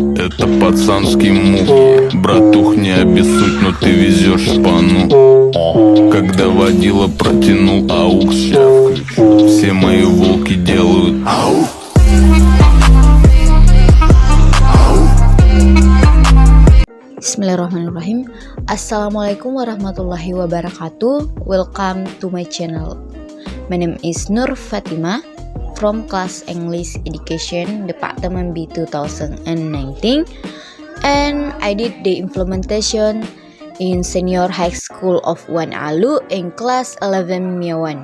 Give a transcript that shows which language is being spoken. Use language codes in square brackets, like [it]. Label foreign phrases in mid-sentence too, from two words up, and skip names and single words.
[ru] это пацанские муки. Братух, не обессудь, но ты везешь шпану. Когда водила протянул аукс, все мои волки делают ау. [ar] بسم الله الرحمن الرحيم. السلام عليكم ورحمة الله وبركاته. [en] Welcome to my channel. My name is Nur Fatima from class English Education Department B 2019, and I did the implementation in Senior High School of Wan Alu in class 11 Miawan.